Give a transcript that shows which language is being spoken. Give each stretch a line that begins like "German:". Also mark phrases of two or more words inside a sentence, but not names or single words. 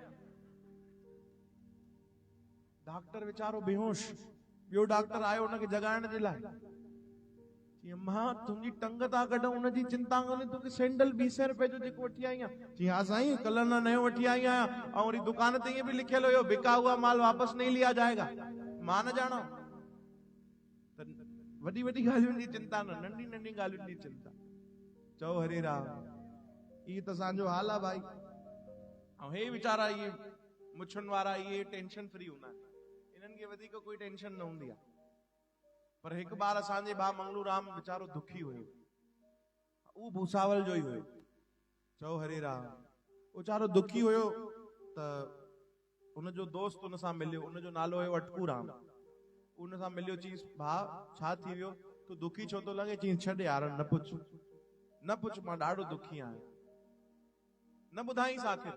Sindhi: डॉक्टर वीचारो बेहोश, ॿियो डॉक्टर आयो उनखे जगाइण जे लाइ। मां तुंहिंजी टंग था कढूं उनजी चिंता कोन्हे, तोखे सैंडल 200 रुपए जो जेको वठी आई आहियां। चई हा साईं कल्ह न नयो वठी आई आहियां, ऐं वरी दुकान ते ईअं भी लिखियल हुयो
Hindi: बिका हुआ माल वापस नहीं लिया जाएगा।
Sindhi: मां न ॼाणा त वॾी वॾी ॻाल्हियुनि जी चिंता न, नंढी नंढी ॻाल्हियुनि जी चिंता। चओ हरे राम। इहे त असांजो हाल आहे भाई। ऐं हे वीचारा इहे मुछुनि वारा इहे टेंशन फ्री हूंदा आहिनि, इन्हनि खे वधीक कोई टेंशन न हूंदी आहे। पर हिकु बार असांजे भाउ मंगलू राम वीचारो दुखी हुयो, उहो भूसावल जो ई हुयो। चओ हरे राम। वीचारो दुखी हुयो त उनजो दोस्त उन सां मिलियो, उनजो नालो हुयो अटकू राम। उन सां मिलियो, चईंसि भाउ छा थी वियो, तूं दुखी छो थो लॻे? चईंसि छॾ यार न पुछ मां ॾाढो दुखी आहियां। न ॿुधाईंसि आखिर।